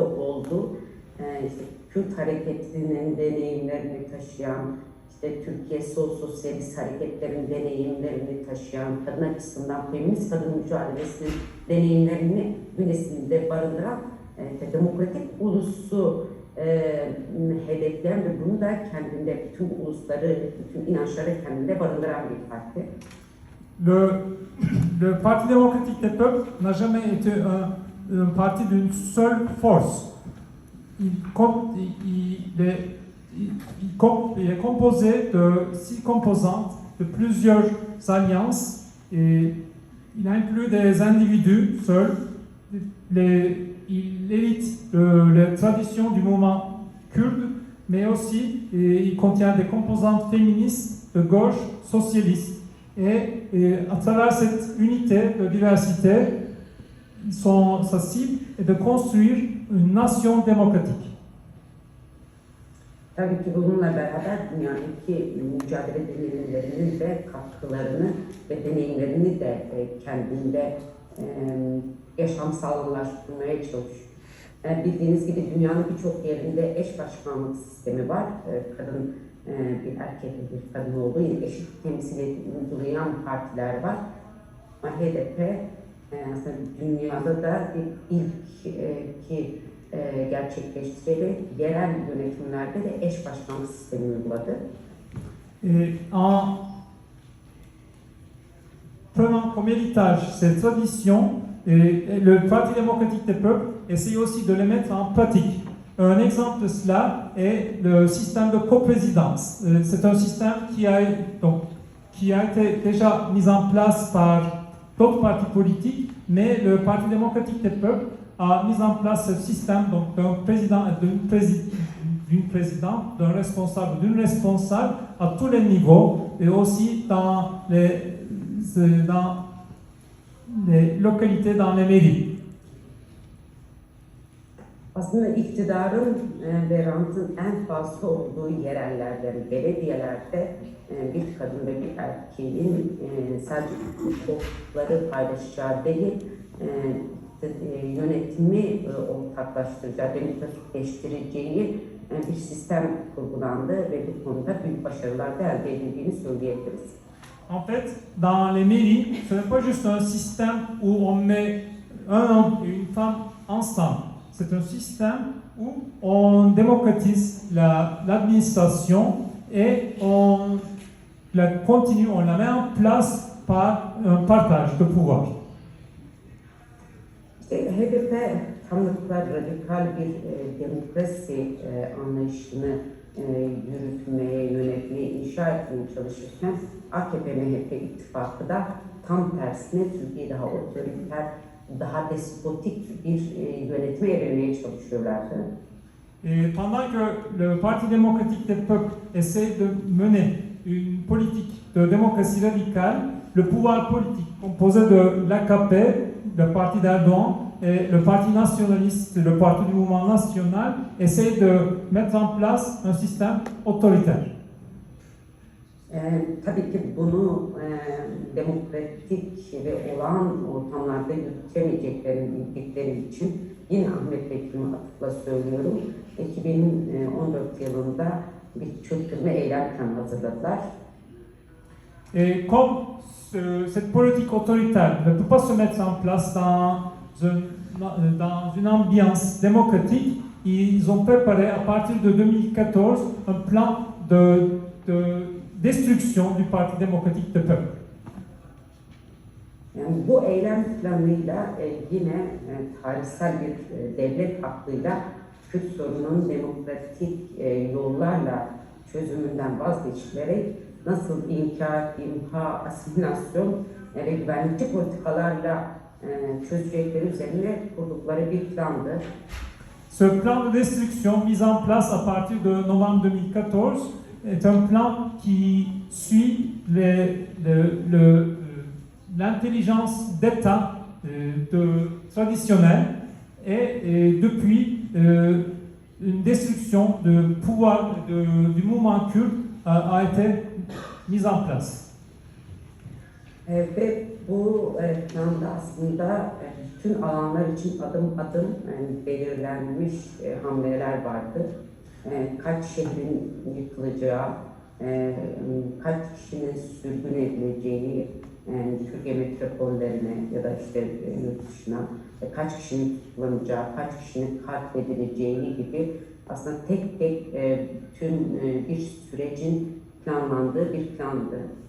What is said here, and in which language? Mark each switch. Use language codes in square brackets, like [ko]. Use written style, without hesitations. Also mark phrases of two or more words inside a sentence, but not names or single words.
[tr] olduğu, işte Kürt hareketinin deneyimlerini taşıyan, işte Türkiye Sol Sosyalist hareketlerin deneyimlerini taşıyan, kadın açısından feminist kadın mücadelesinin deneyimlerini bünyesinde barındıran demokratik ulusu hedefleyen ve bunu da kendinde bütün ulusları, bütün inançları kendinde barındıran bir parti. [fr] Le Parti démocratique des peuples n'a jamais été un parti d'une seule force. Il est composé de 6 composantes, de plusieurs alliances, et il inclut des individus seuls. Il hérite les traditions du mouvement kurde, mais aussi il contient des composantes féministes, de gauche, socialistes. Et à travers cette unité de diversité, sa cible est de construire une nation démocratique. [tr] Tabii ki bununla beraber dünyadaki mücadele deneyimlerinin de katkılarını ve deneyimlerini de kendinde yaşamsallaştırmaya çalışıyor. Bildiğiniz gibi dünyanın birçok yerinde eş başkanlık sistemi var. Kadın bir erkek bir kadın olduğu için eşit temsiliyeti uygulayan partiler var. Ama HDP aslında dünyada da ilk ki gerçekleştirerek yerel yönetimlerde de eş başkanlık sistemi uyguladı. [fr] En prenant comme héritage ces traditions, le Parti démocratique des peuples essaye aussi de les mettre en pratique. Un exemple de cela est le système de coprésidence. C'est un système qui a été déjà mis en place par d'autres partis politiques, mais le Parti démocratique des peuples a mis en place ce système d'un président et d'une présidente, d'un responsable, d'une responsable à tous les niveaux et aussi dans les localités, dans les mairies. [tr] Aslında iktidarın ve rantın en fazla olduğu yerellerde, belediyelerde bir kadın ve bir erkeğin sadece hukukları paylaşacağı değil, yönetimi ortaklaştıracağı, demokratikleştireceği bir sistem kurgulandı ve bu konuda büyük başarılar da elde edildiğini söyleyebiliriz. [fr] En fait, dans les mairies, ce n'est pas juste un système où on met un homme et une femme ensemble. C'est un système où on démocratise l'administration et on la continue, on la met en place par un partage de pouvoir. [tr] HDP tanıklar radikal bir demokrasi anlayışını yürütmeye, yönetmeye, inşa etmeye çalışırken AKP-MHP ittifakı da tam tersine Türkiye'yi daha otoriter, daha despotik bir yönetime evrilmeye çalışıyorlardı. [fr] Et pendant que le Parti démocratique des peuples essaie de mener une politique de démocratie radicale, le pouvoir politique composé de l'AKP, le parti d'Erdogan, et le parti nationaliste, le parti du mouvement national, essaie de mettre en place un système autoritaire. [tr] Tabii ki bunu demokratik ve olağan ortamlarda yürütemeyeceklerini bildikleri için yine Ahmet Vekil'ime atıfla söylüyorum. 2014 yılında bir çöktürme eylem planı hazırladılar. [fr] Et comme cette politique autoritaire ne peut pas se mettre en place dans une ambiance démocratique, ils ont préparé à partir de 2014 un plan de destruction du Parti démocratique des peuples. [tr] Yani bu eylem planıyla yine tarihsel bir devlet aklıyla Kürt sorunun demokratik yollarla çözümünden vazgeçilerek nasıl inkar, imha, asimilasyon ve güvenlikçi politikalarla çözecekleri üzerine kurdukları bir plandı. [fr] Ce plan de destruction mis en place à partir de novembre 2014 est un plan qui suit l'intelligence d'État traditionnelle et depuis une destruction de pouvoir du mouvement kurde a été mise en place. [tr] Ve bu planda aslında bütün alanlar için adım adım belirlenmiş hamleler vardı. Kaç şehrin yıkılacağı, kaç kişinin sürgün edileceği Türkiye metropollerine ya da işte yurt dışına, kaç kişinin tutuklanacağı, kaç kişinin katledileceği gibi aslında tek tek tüm bir sürecin planlandığı bir plandı.